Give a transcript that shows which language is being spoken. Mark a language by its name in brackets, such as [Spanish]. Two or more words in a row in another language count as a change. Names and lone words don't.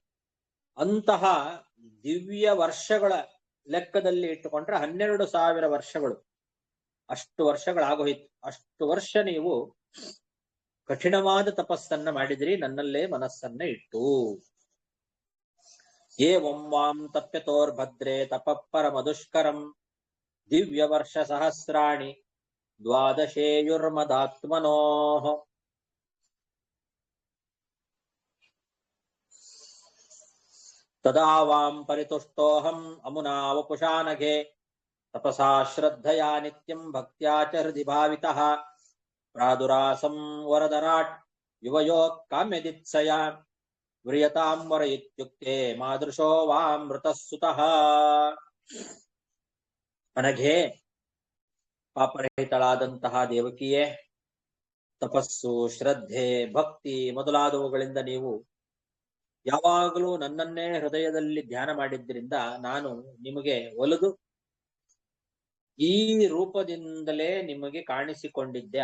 [Kannada] ಅಂತಹ ದಿವ್ಯ ವರ್ಷಗಳ ಲೆಕ್ಕದಲ್ಲಿ ಇಟ್ಟುಕೊಂಡ್ರೆ 12,000 ವರ್ಷಗಳು. ಅಷ್ಟು ವರ್ಷಗಳಾಗೋಯ್ತು. ಅಷ್ಟು ವರ್ಷ ನೀವು ಕಠಿಣವಾದ ತಪಸ್ಸನ್ನ ಮಾಡಿದ್ರಿ ನನ್ನಲ್ಲೇ ಮನಸ್ಸನ್ನ ಇಟ್ಟು. [Sanskrit] ಏವಂ ವಾಂ ತಪ್ಯತೋರ್ಭದ್ರೇ ತಪಃ ಪರಮದುಷ್ಕರಂ ದಿವ್ಯ ವರ್ಷ ಸಹಸ್ರಾಣಿ ದ್ವಾದಶೇಯುರ್ಮದಾತ್ಮನೋಃ. ತದಾ ವಾಂ ಪರಿತುಷ್ಟೋಹಂ ಅಮುನಾ ವಪುಷಾನಘೆ ತಪಸಾ ಶ್ರದ್ಧಯಾ ನಿತ್ಯಂ ಭಕ್ತ್ಯಾ ಚ ಹೃದಿ ಭಾವಿತಃ ಪ್ರಾದುರಾಸಂ ವರದರಾಟ್ ಯುವಯೋ ಕಾಮ್ಯದಿತ್ಸಯ ವ್ರಿಯತಾಂ ವರ ಇತ್ಯುಕ್ತೆ ಮಾದೃಶೋ ವಾಮೃತಃ ಸುತಃ. [Kannada] ಅನಘೆ, ಪಾಪರಹಿತಳಾದಂತಹ ದೇವಕಿಯೇ, ತಪಸ್ಸು, ಶ್ರದ್ಧೆ, ಭಕ್ತಿ ಮೊದಲಾದವುಗಳಿಂದ ನೀವು ಯಾವಾಗಲೂ ನನ್ನನ್ನೇ ಹೃದಯದಲ್ಲಿ ಧ್ಯಾನ ಮಾಡಿದ್ರಿಂದ ನಾನು ನಿಮಗೆ ಒಲಿದು ಈ ರೂಪದಿಂದಲೇ ನಿಮಗೆ ಕಾಣಿಸಿಕೊಂಡಿದ್ದೆ.